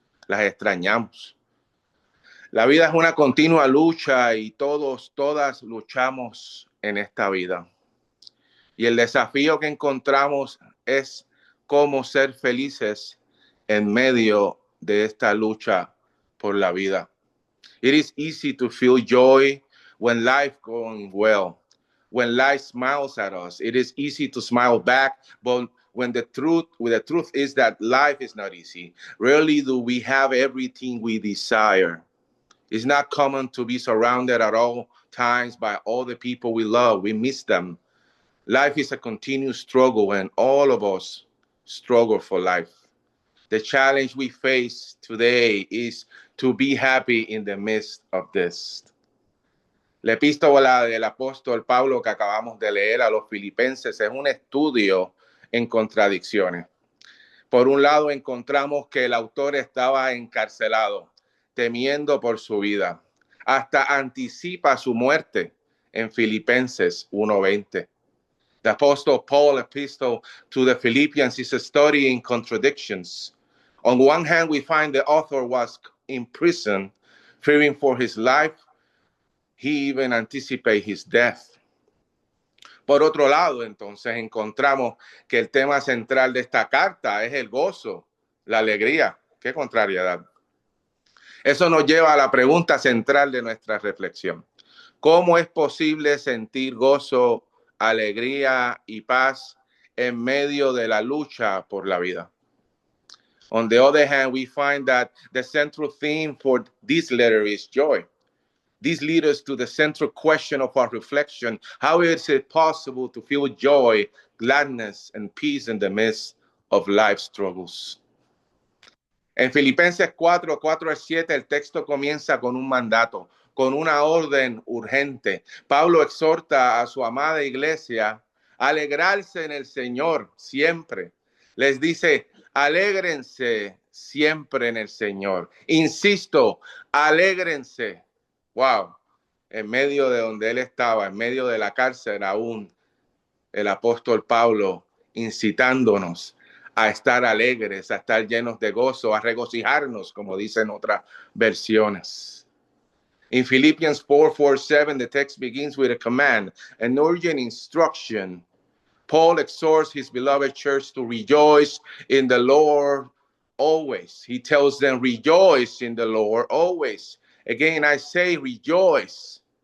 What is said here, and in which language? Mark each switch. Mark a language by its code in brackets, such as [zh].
[es] Las extrañamos. La vida es una continua lucha y todas luchamos en esta vida. Y el desafío que encontramos es cómo ser felices en medio de esta lucha por la vida. [en] It is easy to feel joy when life going well. When life smiles at us, it is easy to smile back, but when the truth is that life is not easy. Rarely do we have everything we desire. It's not common to be surrounded at all times by all the people we love. We miss them. Life is a continuous struggle, and all of us struggle for life. The challenge we face today is to be happy in the midst of this. [es] La epístola del apóstol Pablo que acabamos de leer a los filipenses es un estudio en contradicciones. Por un lado, encontramos que el autor estaba encarcelado, temiendo por su vida. Hasta anticipa su muerte en Filipenses 1:20. [en] The Apostle Paul's epistle to the Philippians is a study in contradictions. On one hand, we find the author was in prison, fearing for his life. He even anticipated his death. [es] Por otro lado, entonces, encontramos que el tema central de esta carta es el gozo, la alegría. ¡Qué contrariedad! Eso nos lleva a la pregunta central de nuestra reflexión. ¿Cómo es posible sentir gozo, alegría y paz en medio de la lucha por la vida? [en] On the other hand, we find that the central theme for this letter is joy. This leads us to the central question of our reflection. How is it possible to feel joy, gladness, and peace in the midst of life struggles? [es] En Filipenses 4:4-7, el texto comienza con un mandato, con una orden urgente. Pablo exhorta a su amada iglesia a alegrarse en el Señor siempre. Les dice, alégrense siempre en el Señor. Insisto, alégrense. Wow, en medio de donde él estaba, en medio de la cárcel aún, el apóstol Pablo incitándonos a estar alegres, a estar llenos de gozo, a regocijarnos, como dicen otras versiones. [en] In Philippians 4:4-7, the text begins with a command, an urgent instruction. Paul exhorts his beloved church to rejoice in the Lord always. He tells them, rejoice in the Lord always. Again, I say rejoice.